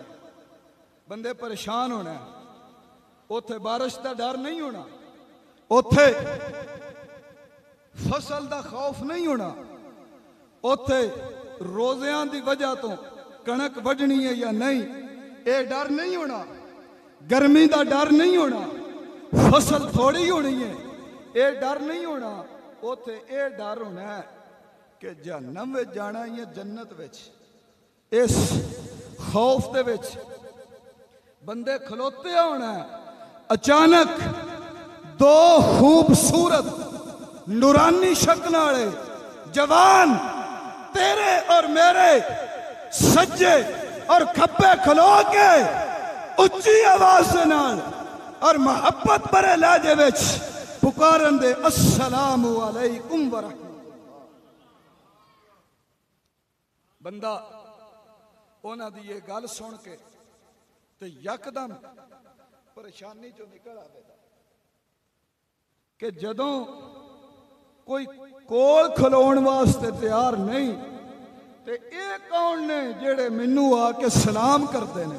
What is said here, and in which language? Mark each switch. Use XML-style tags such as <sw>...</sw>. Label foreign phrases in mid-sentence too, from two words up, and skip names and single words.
<pa>بندے پریشان ہونا، اوتھے بارش کا ڈر نہیں ہونا، اوتھے فصل کا خوف نہیں ہونا، اوتھے روزیاں کی وجہ توں کنک وڈھنی ہے یا نہیں یہ ڈر نہیں ہونا، گرمی کا ڈر نہیں ہونا، فصل تھوڑی ہونی ہے یہ ڈر نہیں ہونا. اوتھے یہ ڈر ہونا ہے کہ جہنم میں جانا یا جنت وچ. اس خوف دے وچ بندے کھلوتے ہونا ہے. اچانک دو خوبصورت نورانی شکل والے جوان تیرے اور میرے سجے اور کھبے کھلو کے اچی آواز سے نال اور محبت بھرے لہجے وچ پکارن دے</pa> <ar>السلام عليكم ورحمة الله.</ar> <pa>بندہ اوہناں دی یہ گل سن کے تے یکدم پریشانی چوں نکل آویگا کہ جدوں کوئی کول کھلون واسطے تیار نہیں تے یہ کون نے جیہڑے مینوں آ کے سلام کرتے نے?</pa>